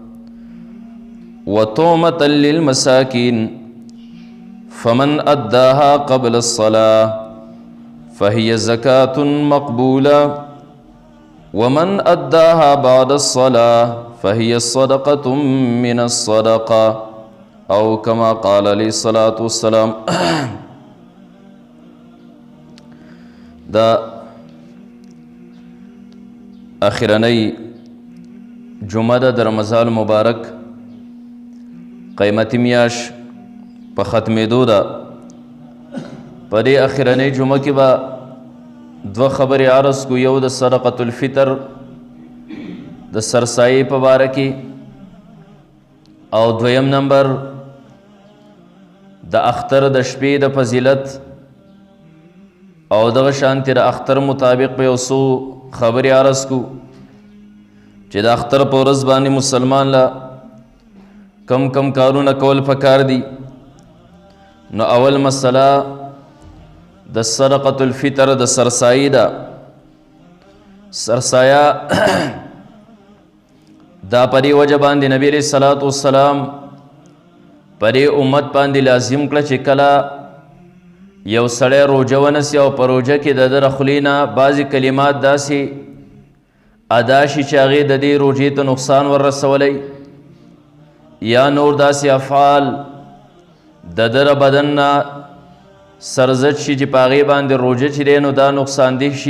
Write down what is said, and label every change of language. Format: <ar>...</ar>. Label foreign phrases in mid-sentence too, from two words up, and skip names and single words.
<ar>وطعمة للمساكين فمن أداها قبل الصلاة فهي زكاة مقبولة ومن أداها بعد الصلاة فهي صدقة من الصدقة أو كما قال عليه الصلاة والسلام.</ar> <ps>دا اخرنی جمعه در رمضان مبارک قیمتی میاش په ختمېدو ده. په دې اخرنی جمعه کې به دوه خبرې عرض کو. یو د</ps> <ar>صدقة الفطر</ar> <ps>د سرسایې په باره کې او دویم نمبر د اختر د شپې د فضیلت او دغه شانتې د اختر مطابق په یو څو خبرې عرض کو چې د اختر په ورځ باندې مسلمان لا کم کم کارونه کول پکار دي. نو اول مسله د</ps> <ar>صدقة الفطر</ar> <ps>د سرسایې ده. سرسایه دا په دې وجه باندې نبی</ps> <ar>علیه الصلاة والسلام</ar> <ps>په دې امت باندې لازم کړه چې کله یو سړی روژه ونیسي او په روژه کې د ده د خولې نه بعضې کلمات داسې ادا شي چې هغې د دې روژې ته نقصان وررسولی یا نور داسې افعال د ده د بدن نه سرزد شي چې په هغې باندې روژه چې دی نو دا نقصان دې شي.</ps>